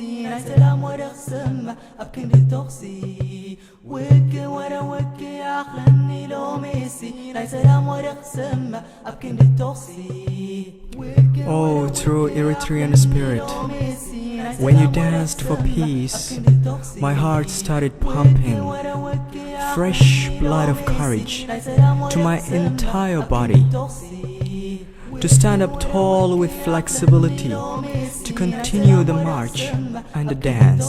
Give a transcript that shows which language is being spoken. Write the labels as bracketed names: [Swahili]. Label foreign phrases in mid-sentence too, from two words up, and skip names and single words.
[Tigrinya] ናይ ሰላም ወደኽ ስምዕ ኣብ ክንዲ ተኽሲ ውክ ወረ ውክ ያኽለኒ ሎሜሲ ናይ ሰላም ወደኽ ስምዕ ኣብ ክንዲ ተኽሲ [English] Oh, true Eritrean spirit, when you danced for peace, my heart started pumping, fresh blood of courage to my entire body, to stand up tall with flexibility, to continue the march and the dance.